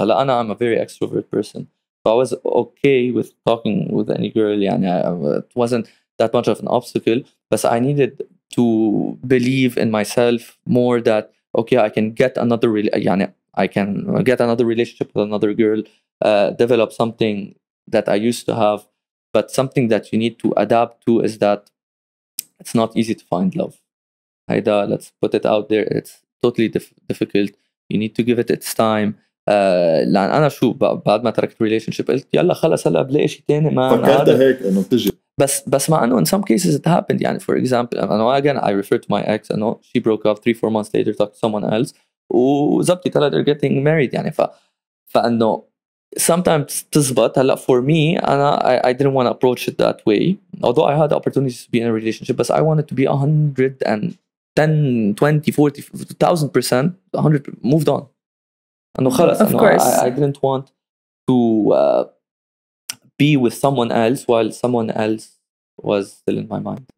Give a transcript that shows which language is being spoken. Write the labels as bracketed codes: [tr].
[ar] هلا أنا [en] I'm a very extrovert person. So I was okay with talking with any girl يعني it wasn't that much of an obstacle but I needed to believe in myself more that okay I can get another يعني I can get another relationship with another girl, develop something that I used to have. But something that you need to adapt to is that it's not easy to find love. هيدا let's put it out there, it's totally difficult. You need to give it its time. [ar] لأن أنا شو بعد ما تركت [en] relationship [ar] قلت يلا خلص هلا بلاقي شيء تاني ما فكرت هيك إنه بتجي [en] بس مع انه in some cases it happened يعني for example I know again I refer to my ex I know she broke up 3-4 months later talked to someone else وزبطت هلا they're getting married يعني [ar] فانه sometimes تزبط هلا [en] for me أنا I didn't want to approach it that way although I had opportunities to be in a relationship but I wanted to be 110 20 40 1000% 100 moved on [ar] انه خلص انه [en] I didn't want to be with someone else while someone else was still in my mind.